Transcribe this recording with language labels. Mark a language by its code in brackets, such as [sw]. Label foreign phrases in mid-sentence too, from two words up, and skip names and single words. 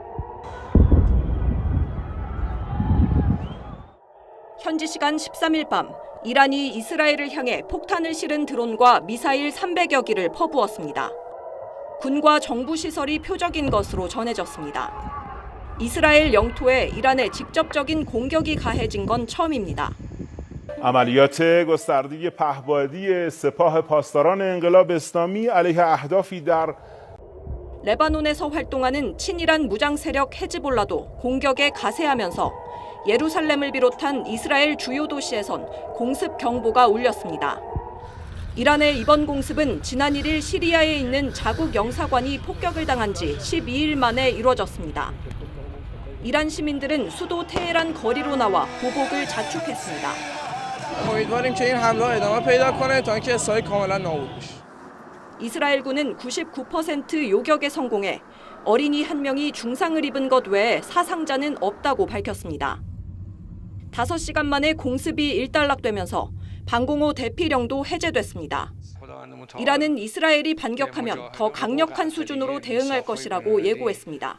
[ko] 현지 시간 13일 밤, 이란이 이스라엘을 향해 폭탄을 실은 드론과 미사일 300여 기를 퍼부었습니다. 군과 정부 시설이 표적인 것으로 전해졌습니다. 이스라엘 영토에 이란의 직접적인 공격이 가해진 건 처음입니다. [fa] عملیات گسترده پهپادی سپاه پاسداران انقلاب اسلامی علیه اهدافی در [ko] 레바논에서 활동하는 친이란 무장 세력 헤즈볼라도 공격에 가세하면서 예루살렘을 비롯한 이스라엘 주요 도시에선 공습 경보가 울렸습니다. 이란의 이번 공습은 지난 1일 시리아에 있는 자국 영사관이 폭격을 당한 지 12일 만에 이루어졌습니다. 이란 시민들은 수도 테헤란 거리로 나와 보복을 자축했습니다. [fa] امیدواریم که این حمله ادامه پیدا کنه تا اینکه اسرائیل کاملا نابود بشه. [ko] 이스라엘군은 99% 요격에 성공해 어린이 1명이 중상을 입은 것 외에 사상자는 없다고 밝혔습니다. 5시간 만에 공습이 일단락되면서 방공호 대피령도 해제됐습니다. 이란은 이스라엘이 반격하면 더 강력한 수준으로 대응할 것이라고 예고했습니다.